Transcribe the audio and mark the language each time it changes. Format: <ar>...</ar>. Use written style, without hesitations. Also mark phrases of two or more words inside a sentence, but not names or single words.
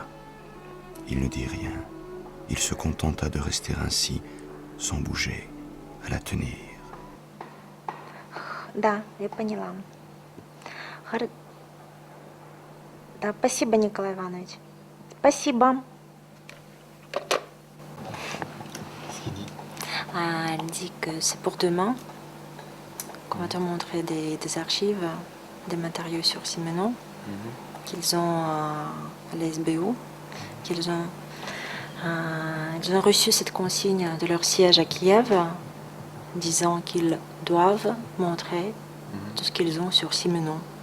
<fr>Il ne dit rien. Il se contenta de rester ainsi, sans bouger, à la tenir.</fr> <ru>Да, я поняла. Да, спасибо, Николай Иванович. Спасибо.</ru> <fr>Qu'est-ce qu'il dit? Elle dit que c'est pour demain qu'on va te montrer des archives, des matériaux sur Simenon qu'ils ont à l'SBO, qu'ils ont reçu cette consigne de leur siège à Kiev, disant qu'ils doivent montrer tout ce qu'ils ont sur Simenon.</fr>